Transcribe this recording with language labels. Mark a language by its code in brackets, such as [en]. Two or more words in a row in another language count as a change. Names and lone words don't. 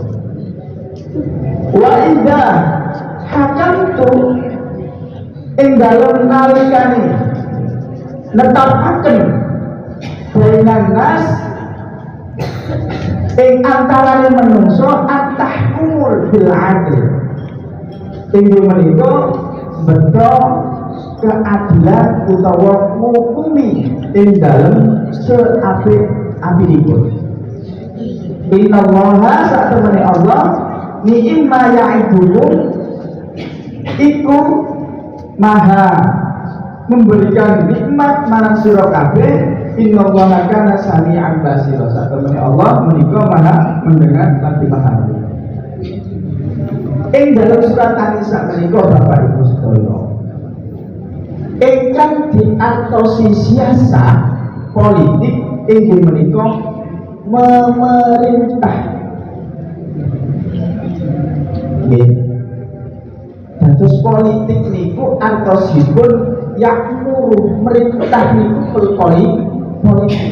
[ar] Wa idza hakamtu [jv] ing dalem nalikane netapaken [ar] bainan nas [jv] ing antarane menungso [ar] atahkumul bil adl [jv] Inggih menika beto keadilan utawa ngukumi ing dalem seapik-apikipun. Innallaha satemene Allah [ar] ni'ma ya'idukum [jv] iku [id] maha memberikan nikmat [jv] marang sira kabeh. [ar] Innallaha kana sami'an basira. [jv] Satemene Allah menika [id] maha mendengar lagi maha melihat. [jv] Ing dalam surat An-Nisa menika [id] Bapak Ibu [jv] sedaya ingkang diartosi siasat politik inggih menika memerintah. Nggih. Dados politik niku artosipun yakmuru merintah niku politik.